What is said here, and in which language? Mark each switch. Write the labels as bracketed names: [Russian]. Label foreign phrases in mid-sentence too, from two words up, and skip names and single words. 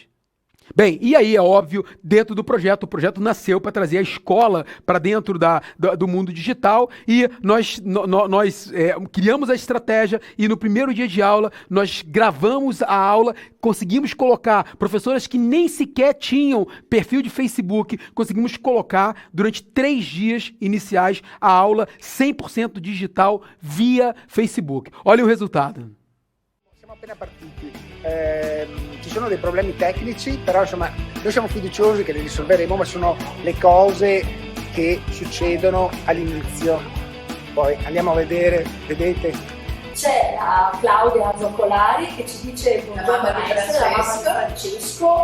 [Portuguese] Bem, e aí é óbvio, dentro do projeto, o projeto nasceu para trazer a escola para dentro do mundo digital, e nós criamos a estratégia, e no primeiro dia de aula nós gravamos a aula, conseguimos colocar professoras que nem sequer tinham perfil de Facebook, conseguimos colocar durante 3 dias iniciais a aula 100% digital via Facebook. Olha o resultado. [Italian] appena partiti. Ci sono dei problemi tecnici, però insomma noi siamo fiduciosi che li risolveremo, ma sono le cose che succedono all'inizio. Poi andiamo a vedere, vedete. C'è la Claudia Zoccolari che ci dice buongiorno maestra, la mamma di Francesco.